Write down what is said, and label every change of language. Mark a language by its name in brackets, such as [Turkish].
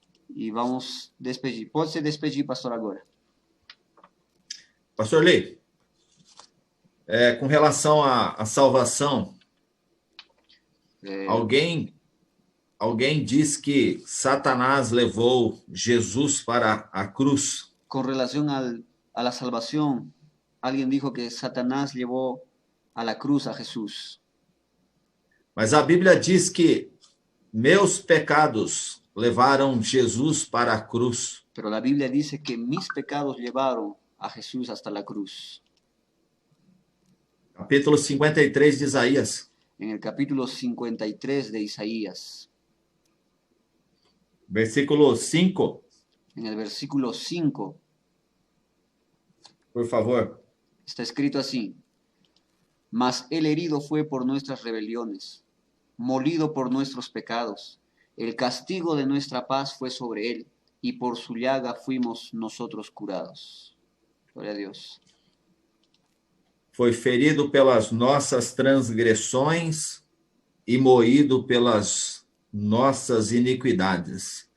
[Portuguese] E vamos despedir. Pode se despedir, pastor, agora. Pastor Lee, com relação à salvação, alguém diz que Satanás levou Jesus para a cruz. [Spanish] Com relação a la salvación, alguien dijo que Satanás llevó a la cruz a Jesús. [Portuguese] Mas a Bíblia diz que meus pecados levaram Jesus para a cruz. [Spanish] Pero la Biblia dice que mis pecados llevaron a Jesús hasta la cruz. [Portuguese] Capítulo 53 de Isaías. [Spanish] En el capítulo 53 de Isaías. [Portuguese] Versículo 5. [Spanish] En el versículo 5. Por favor. Está escrito así. Mas el herido fue por nuestras rebeliones, molido por nuestros pecados. El castigo de nuestra paz fue sobre él, y por su llaga fuimos nosotros curados. Gloria a Dios. [Portuguese] Foi ferido pelas nossas transgressões e moído pelas nossas iniquidades.